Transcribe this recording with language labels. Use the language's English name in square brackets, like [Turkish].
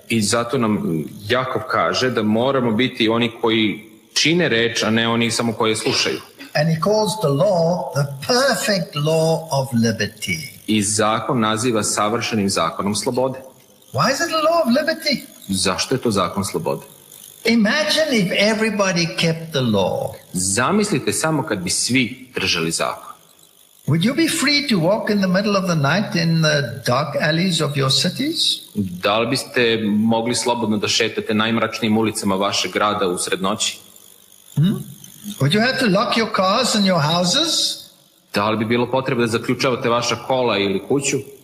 [Serbian] I zato nam Jakov kaže da moramo biti oni koji čine reč, a ne oni samo koji je slušaju. [English] And he calls the law the perfect law of liberty. [Serbian] I zakon naziva savršenim zakonom slobode. [English] Why is it a law of liberty? [Serbian] Zašto je to zakon slobode? [English] Imagine if everybody kept the law. [Serbian] Zamislite samo kad bi svi držali zakon. [English] Would you be free to walk in the middle of the night in the dark alleys of your cities? [Serbian] Da li biste mogli slobodno da šetate najmračnijim ulicama vašeg grada usred noći? [English] Would you have to lock your cars and your houses? [Serbian] Da li bi bilo potrebe da zaključavate vaša kola ili kuću?